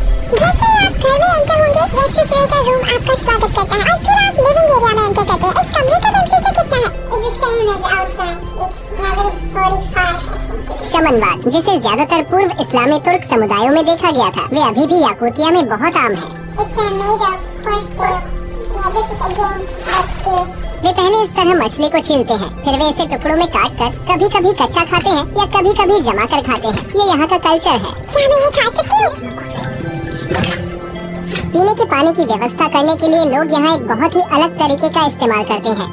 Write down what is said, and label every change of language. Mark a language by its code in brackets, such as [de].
[hi] जैसे आप घर में एंटर होंगे, रेफ्रिजरेटर रूम आपका स्वागत करता है और फिर आप लिविंग एरिया में एंटर करते हैं। इस कमरे का टेम्परेचर कितना है? [en] It's the same as outside. It's -45. [hi] शमनवाद, जिसे ज्यादातर पूर्व इस्लामी तुर्क समुदायों में देखा गया था, वे अभी भी याकूतिया में बहुत आम है। [en] It's made of horse tail. This is again that spirit. [hi] वे पहले इस तरह मछली को छीलते हैं, फिर वे इसे टुकड़ों में काट कर कभी कभी कच्चा खाते हैं या कभी कभी जमा कर खाते हैं। ये यहाँ का कल्चर है। क्या मैं ये खा सकती हूँ? पीने के पानी की व्यवस्था करने के लिए लोग यहाँ एक बहुत ही अलग तरीके का इस्तेमाल करते हैं।